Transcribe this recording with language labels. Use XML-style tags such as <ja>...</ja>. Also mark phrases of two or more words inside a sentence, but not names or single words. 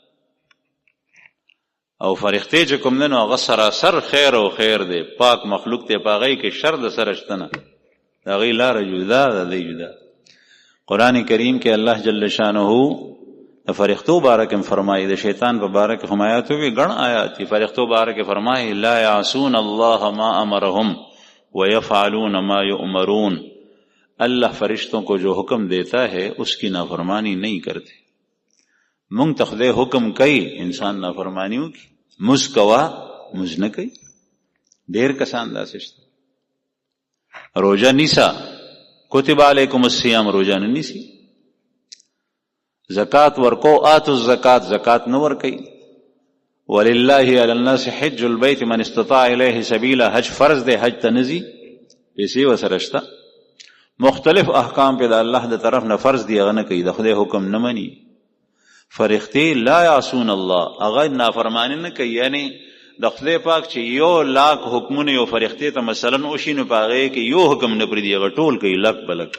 <ps>او فرښتې چې کوم دی نو هغه سراسر خیر او خیر دی، پاک مخلوق دی، په هغې کې شر د سره شته نه. د هغې لاره جدا ده، دی جدا. قرآن کریم کې الله جل شانه د فرښتو باره کې فرمایي، د شیطان په باره کې هم آیات وي، ګڼ آیات دي. فرښتو باره کې فرمایي</ps> <ar>لا یعصون الله ما امرهم ویفعلون ما یؤمرون.</ar> <ur>اللہ فرشتوں کو جو حکم دیتا ہے اس کی نافرمانی نہیں کرتے.</ur> <ps>مونږ ته خدای حکم کوي، انسان نافرمانیو کی مز کوا مز نه کوي. ډېر کسان داسې شته. روژه نیسه،</ps> <ar>کتب علیکم الصیام،</ar> <ps>روژه نه نیسي. زکات ورکو،</ps> <ar>آتو الزکات،</ar> <ps>زکات نه ورکوي.</ps> <ar>ولله علی الناس حج البیت من استطاع الیه سبیلا،</ar> <ps>حج فرض دی، حج ته نه ځي، پیسې ورسره شته. مختلف احکام په د الله د طرف نه فرض دی، هغه نه کوي، د خدای حکم نه مني. فرښتې</ps> <ar>لا یعصون الله،</ar> <ps>هغه نافرمانی نه کوي. یعنی د خدای پاک چې 1,00,000 حکمونه یو فرښتې ته مثلا وشي نو په هغې کې یو حکم نه پرېږدي، هغه ټول کوي لک بلک.</ps>